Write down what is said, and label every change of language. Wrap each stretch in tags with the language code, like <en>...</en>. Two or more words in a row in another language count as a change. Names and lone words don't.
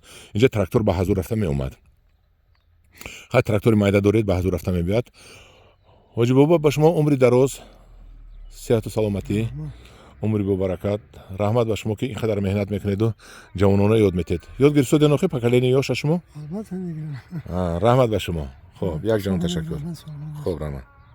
<tg>инҷа трактор ба ҳазур рафта меомад. ҳар трактори майда доред ба ҳазур рафта мебиёд. ҳоҷи боба ба шумо умри дароз, сеҳату саломатӣ, умри бо баракат. раҳмат ба шумо ки ин қадар меҳнат мекунеду ҷавонона ёд метед. ёд гирифтодед охи поколени ёша шумо?</tg> <fa>البته دیگه</fa> <tg>раҳмат ба шумо. хоб якҷон ташаккур.</tg> <fa>من سلام</fa> <tg>хоб раҳмат.</tg>